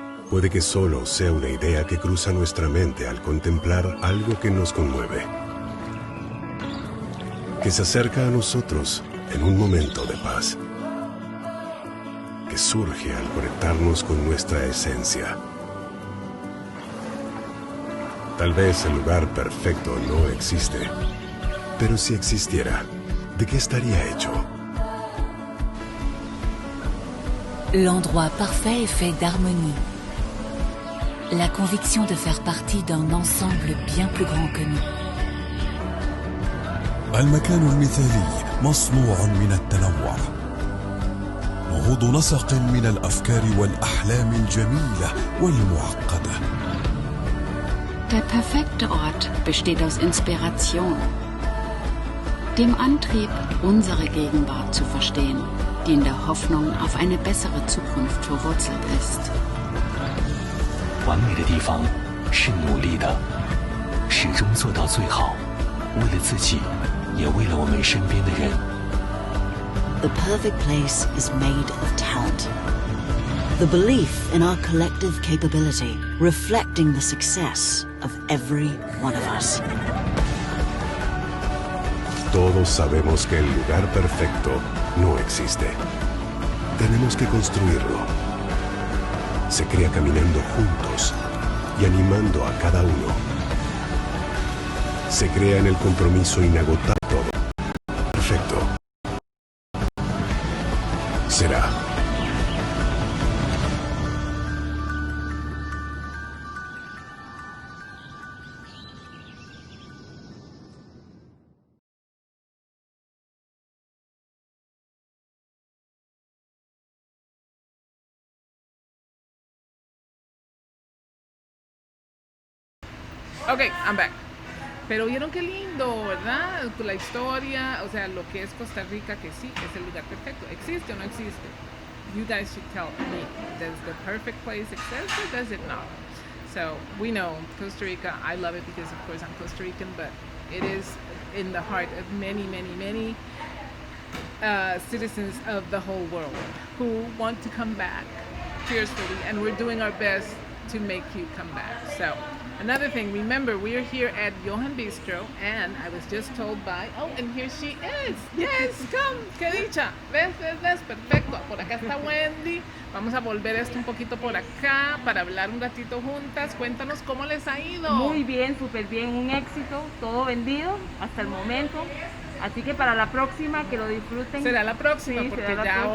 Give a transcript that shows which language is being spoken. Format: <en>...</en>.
<es>Puede que solo sea una idea que cruza nuestra mente al contemplar algo que nos conmueve, que se acerca a nosotros en un momento de paz, que surge al conectarnos con nuestra esencia. Tal vez el lugar perfecto no existe, pero si existiera, ¿de qué estaría hecho?</es> <fr>L'endroit parfait est fait d'harmonie. La conviction de faire partie d'un ensemble bien plus grand que nous.</fr> <ar>المكان المثالي مصنوع من التنوع. نهوض نسق من الأفكار والأحلام الجميلة والمعقدة.</ar> <de>Der perfekte Ort besteht aus Inspiration, dem Antrieb, unsere Gegenwart zu verstehen, die in der Hoffnung auf eine bessere Zukunft verwurzelt ist.</de> <zh>完美的地方是努力的，始终做到最好，为了自己，也为了我们身边的人。</zh> <en>The perfect place is made of talent. The belief in our collective capability, reflecting the success of every one of us.</en> <es>Todos sabemos que el lugar perfecto no existe. Tenemos que construirlo. Se crea caminando juntos y animando a cada uno. Se crea en el compromiso inagotable. Perfecto. Será.</es> <en>Ok, I'm back.</en> <es>Pero vieron qué lindo, ¿verdad? La historia, o sea, lo que es Costa Rica, que sí, es el lugar perfecto. ¿Existe o no existe?</es> <en>You guys should tell me. Does the perfect place exist or does it not? So we know Costa Rica, I love it because of course I'm Costa Rican, but it is in the heart of many, many, many citizens of the whole world who want to come back fiercely, and we're doing our best to make you come back. So another thing, remember, we are here at Johan Bistro, and I was just told by, oh, and here she is. Yes, come,</en> <es>qué dicha. ¿Ves? Perfecto. Por acá está Wendy. Vamos a volver esto un poquito por acá para hablar un ratito juntas. Cuéntanos cómo les ha ido. Muy bien, súper bien, un éxito, todo vendido hasta el momento. Así que para la próxima, que lo disfruten. Será la próxima, sí, porque ya próxima.</es>